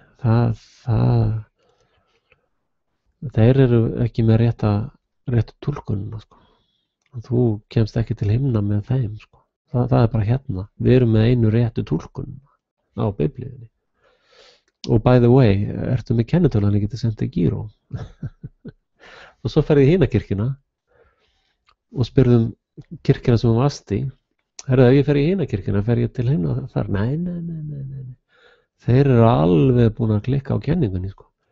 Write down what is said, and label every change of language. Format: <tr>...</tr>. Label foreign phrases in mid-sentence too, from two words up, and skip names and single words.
<is>Þeir eru ekki með réttu túlkunina, sko. Þú kemst ekki til himna með þeim, sko. Það er bara hérna. Við erum með einu réttu túlkunina á biblíunni.</is> <en>Og by the way,</en> <is>ertu með kennitölu, ég geti sendið gíró. Og svo ferði í hina kirkjuna og spurðum kirkjuna sem hún varst í, herðu, ef ég fer í hina kirkjuna, fer ég til himna þar? Nei. Þeir eru alveg búin að klikka á kenningunni, sko.</is>